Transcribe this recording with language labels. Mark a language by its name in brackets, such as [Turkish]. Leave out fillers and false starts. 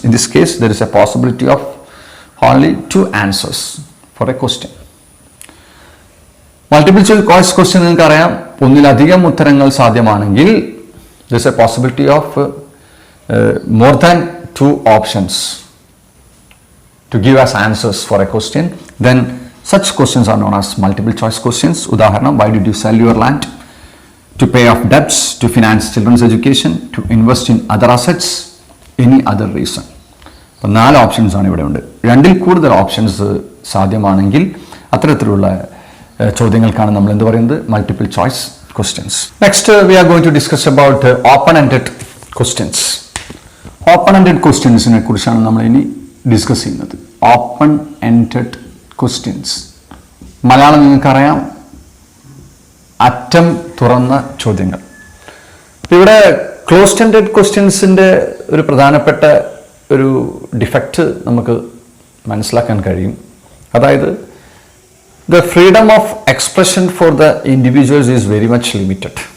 [English] In this case there is a possibility of only 2 answers for a question. Multiple choice question [Malayalam] നിങ്ങൾക്കറിയാം, ഒന്നിലധികം ഉത്തരങ്ങൾ സാധ്യമാണെങ്കിൽ [English] There is a possibility of more than 2 options to give us answers for a question. Then such questions are known as multiple choice questions. ഉദാഹരണം, why did you sell your land? To pay off debts, to finance children's education, to invest in other assets, any other reason. [Malayalam] അപ്പോൾ 4 options ആണ് ഇവിടെ ഉണ്ട്. 2ൽ കൂടുതൽ options സാധ്യമാണെങ്കിൽ അത്തരത്തിലുള്ള ചോദ്യങ്ങൾക്കാണ് നമ്മൾ എന്ത് പറയുന്നത്? [English] Multiple choice questions. Next we are going to discuss about open ended questions. [Malayalam] Open ended ക്വസ്റ്റ്യൻസിനെ കുറിച്ചാണ് നമ്മൾ ഇനി ഡിസ്കസ് ചെയ്യുന്നത്. ഓപ്പൺ എൻഡഡ് ക്വസ്റ്റ്യൻസ്, മലയാളം നിങ്ങൾക്കറിയാം, അറ്റം തുറന്ന ചോദ്യങ്ങൾ. ഇവിടെ ക്ലോസ്ഡ് എൻഡഡ് ക്വസ്റ്റ്യൻസിൻ്റെ ഒരു പ്രധാനപ്പെട്ട ഒരു ഡിഫക്റ്റ് നമുക്ക് മനസ്സിലാക്കാൻ കഴിയും. [English] അതായത് the freedom of expression for the individuals is very much limited.